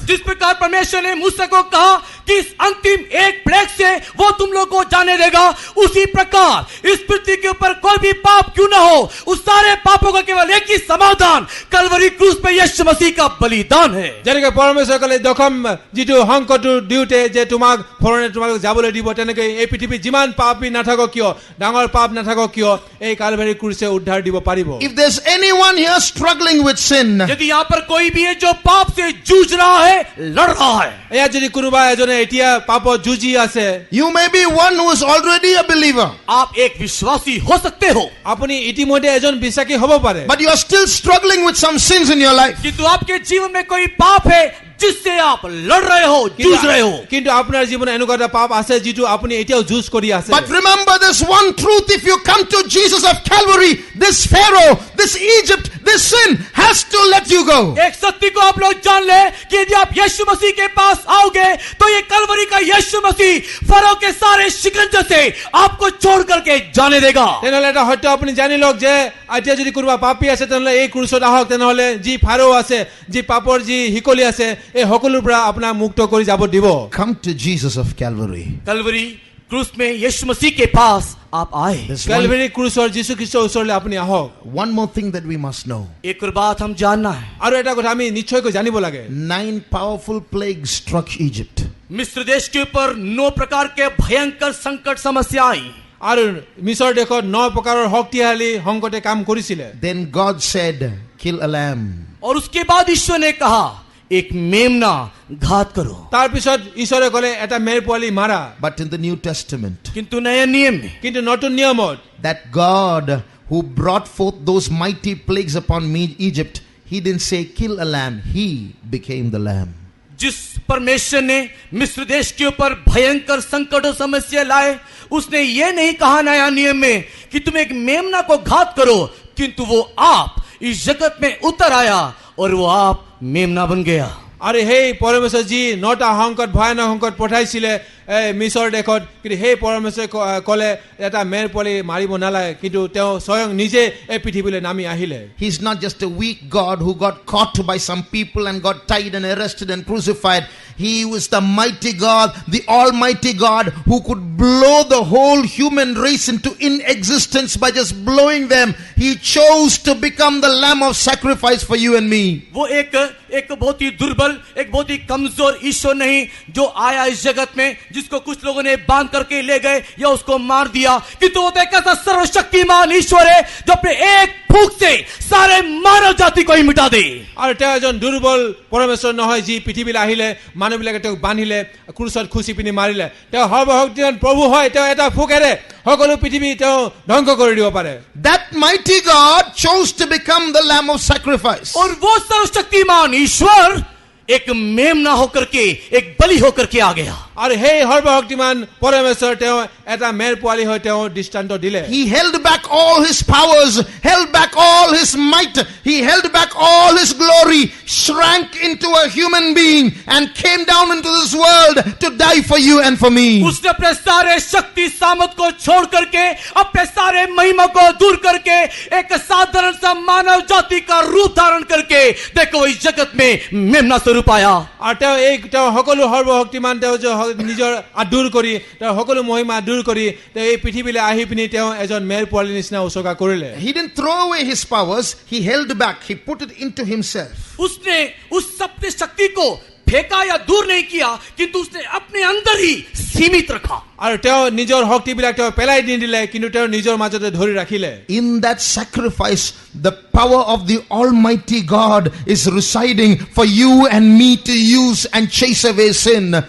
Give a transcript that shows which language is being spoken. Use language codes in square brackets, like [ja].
[hi] जिस प्रकार परमेश्वर ने मूसा को कहा कि इस अंतिम एक प्लेग से वो तुम लोग को जाने देगा, उसी प्रकार इस पृथ्वी के ऊपर कोई भी पाप क्यों ना हो, उस सारे पापों का केवल एक ही समाधान कलवरी क्रूस पे यीशु मसीह का बलिदान है। [as] যেনেকৈ পৰমেশ্বৰসকলে দশম যিটো সংকটটো দিওঁতে যে তোমাক ফৰণে তোমালোক যাবলৈ দিব, তেনেকৈ এই পৃথিৱীত যিমান পাপী নাথাকক কিয়, ডাঙৰ পাপ নাথাকক কিয়, এই কালভাৰী ক্ৰুছে উদ্ধাৰ দিব পাৰিব। [en] If there's anyone here struggling with sin, [hi] यदि यहाँ पर कोई भी है जो पाप से जूझ रहा है, लड़ रहा है, [as] ইয়াত যদি কোনোবা এজনে এতিয়া পাপত যুঁজি আছে, [en] you may be one who is already a believer, [hi] आप एक विश्वासी हो सकते हो, [as] আপুনি ইতিমধ্যে এজন বিশ্বাসী হ'ব পাৰে, [en] but you are still struggling with some sins in your life. [hi] किंतु आपके जीवन में कोई पाप है जिससे आप लड़ रहे हो, जूझ रहे हो। [as] কিন্তু আপোনাৰ জীৱনত এনেকুৱা এটা পাপ আছে যিটো আপুনি এতিয়াও যুঁজ কৰি আছে। [en] But remember this one truth: if you come to Jesus of Calvary, this Pharaoh, this Egypt, this sin has to let you go. [hi] एक सत्य को आप लोग जान ले कि यदि आप यीशु मसीह के पास आओगे तो ये कलवरी का यीशु मसीह फरो के सारे शिकंजे से आपको छोड़ करके जाने देगा। [as] তেনেহলে এটা সত্য আপুনি জানি লওক যে এতিয়া যদি কোনোবা পাপী আছে তেনেহলে এই ক্ৰুচত আহক, তেনেহলে যি ফাৰো আছে, যি পাপৰ যি হিকলি আছে, এই সকলোৰ পৰা আপোনাক মুক্ত কৰি যাব দিব। [en] Come to Jesus of Calvary. [hi] Kalvari क्रूस में यीशु मसीह के पास आप आए। [en] There's [as] কালভাৰী ক্ৰুচৰ যীশু খ্ৰীষ্টৰ ওচৰলৈ আপুনি আহক। [en] one more thing that we must know. [hi] एक और बात हम जानना है, [as] আৰু এটা কথা আমি নিশ্চয়কৈ জানিব লাগে। [en] 9 powerful plagues struck Egypt. [hi] मिस्र देश के ऊपर 9 प्रकार के भयंकर संकट समस्या आई। [as] আৰু মিছৰ দেশত 9 প্ৰকাৰৰ শক্তিশালী সংকটে কাম কৰিছিলে। [en] Then God said, kill a lamb. [hi] और उसके बाद ईश्वर ने कहा एक मेमना घात करो। [as] তাৰ পিছত ঈশ্বৰে ক'লে এটা মেৰ পোৱালি মাৰা। [en] But in the New Testament, [hi] किंतु नए नियम में [as] কিন্তু নতুন নিয়মত [en] that God who brought forth those mighty plagues upon me, Egypt, he didn't say kill a lamb, he became the lamb. [hi] जिस परमेश्वर ने मिस्र देश के ऊपर भयंकर संकट और समस्या लाए, उसने ये नहीं कहा नया नियम में कि तुम एक मेमना को घात करो, किंतु वो आप इस जगत में उतर आया और वो आप मेमना बन गया। [as] আৰু সেই পৰমেশ্বৰ যি 9টা সংকট ভয়ানক সংকট পঠাইছিলে মিছৰ দেশত, কিন্তু সেই পৰমেশ্বৰে ক'লে এটা মেৰ পোৱালি মাৰিব নালাগে, কিন্তু তেওঁ স্বয়ং নিজে এই পৃথিৱীলৈ নামি আহিলে। [en] He's not just a weak God who got caught by some people and got tied and arrested and crucified. He was the mighty God, the almighty God who could blow the whole human race into inexistence by just blowing them. He chose to become the lamb of sacrifice for you and me. [hi] वो एक बहुत ही दुर्बल, एक बहुत ही कमजोर ईश्वर नहीं जो आया इस जगत में, जिसको कुछ लोगों ने बांध करके ले गए या उसको मार दिया, किंतु वो तो एक ऐसा सर्वशक्तिमान ईश्वर है जो अपने एक फूंक से सारे मानव जाति को ही मिटा दे। [as] আৰু তেওঁ এজন দুৰ্বল পৰমেশ্বৰ নহয় যি পৃথিৱীলৈ আহিলে, মানুহবিলাকে তেওঁক বান্ধিলে, ক্ৰুচত খুচি পিনি মাৰিলে। তেওঁ সৰ্বশক্তিমান প্ৰভু হয়, তেওঁ এটা ফুকেৰে সকলো পৃথিৱী তেওঁ ধ্বংস কৰি দিব পাৰে। [en] That mighty God chose to become the lamb of sacrifice. [hi] और वो सर्वशक्तिमान ईश्वर एक मेमना होकर के, एक बलि होकर के आ गया। [as] আৰু সেই সৰ্বশক্তিমান পৰমেশ্বৰ তেওঁ এটা মেৰ পোৱালি হৈ তেওঁ দৃষ্টান্ত দিলে। [en] He held back all his powers, held back all his might, he held back all his glory, shrank into a human being and came down into this world to die for you and for me. [hi] उसने अपने सारे शक्ति सामर्थ को छोड़ करके, अपने सारे महिमा को दूर करके, एक साधारण सा मानव जाति का रूप धारण करके, देखो इस जगत में मेमना स्वरूप आया। [as] আৰু তেওঁ সকলো সৰ্বশক্তিমান তেওঁ নিজৰ আদূৰ কৰি, তেওঁ সকলো মহিমা দূৰ কৰি তেওঁ এই পৃথিৱীলৈ আহি পিনি তেওঁ এজন মেৰ পোৱালি নিচিনা উচৰ্গা কৰিলে। [en] He didn't throw away his powers, he held back, he put it into himself. [hi] उसने उस सबकी शक्ति को फेंका या दूर नहीं किया, किंतु उसने अपने अंदर ही सीमित रखा। [as] আৰু তেওঁ নিজৰ শক্তিবিলাক তেওঁ পেলাই নিদিলে, কিন্তু তেওঁ নিজৰ মাজতে ধৰি ৰাখিলে। [en] In that sacrifice, the power of the Almighty God is residing for you and me to use and chase away sin.